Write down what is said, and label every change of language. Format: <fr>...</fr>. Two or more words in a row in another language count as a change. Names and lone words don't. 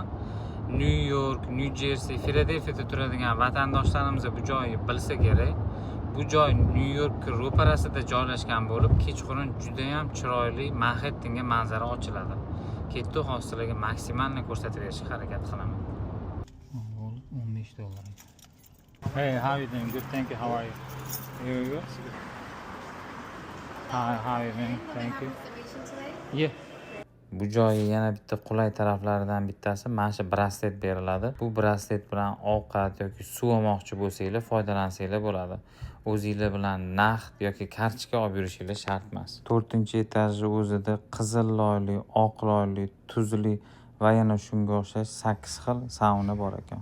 <uz>New York, New Jersey, Filadelfiyada turadigan vatandoshlarimiz bu joyni bilsa kerak. Bu joy New York ro'parasida joylashgan bo'lib, kechqurun juda ham chiroyli Manhattenga manzara ochiladi. Ketdi hozirlarga maksimalni ko'rsatib berishga harakat qilaman. $15.</uz> <en>Hey, how are you doing? Good, thank you. How are you? You? Hi, how are you doing? Thank you. Yeah.</en> <uz>Bu joyi yana bitta qulay taraflaridan bittasi mana shu braslet beriladi. Bu braslet bilan ovqat yoki suv olmoqchi bo'lsanglar foydalansanglar bo'ladi. O'zingizlar bilan naqd yoki kartochka olib yurishingiz shart emas. 4-etajni o'zida qizil loyli, oq loyli, tuzli va yana shunga o'xshash 8 xil sauna bor ekan.</uz>